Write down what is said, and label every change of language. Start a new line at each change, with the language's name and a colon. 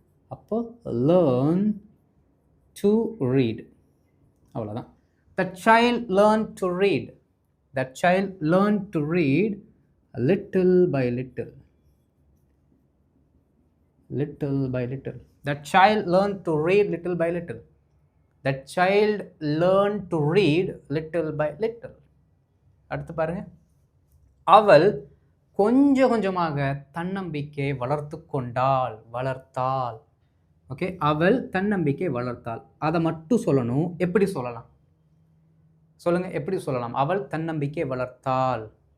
English: அப்போ learn to read. அவ்வளோதான். That child learn to read. That child learned to read little by little. Little by little. That child learned to read little by little. That child learned to read little by little.
Tamil: அடுத்து பாருங்க. அவள் கொஞ்சம் கொஞ்சமாக தன்னம்பிக்கை வளர்த்தாள். Okay, அவள் தன்னம்பிக்கை வளர்த்தாள். அதை மட்டும் சொல்லணும். எப்படி சொல்லலாம்? சொல்லுங்க, எப்படி சொல்லலாம்? அவள் தன்னம்பிக்கை வளர்த்தாள்.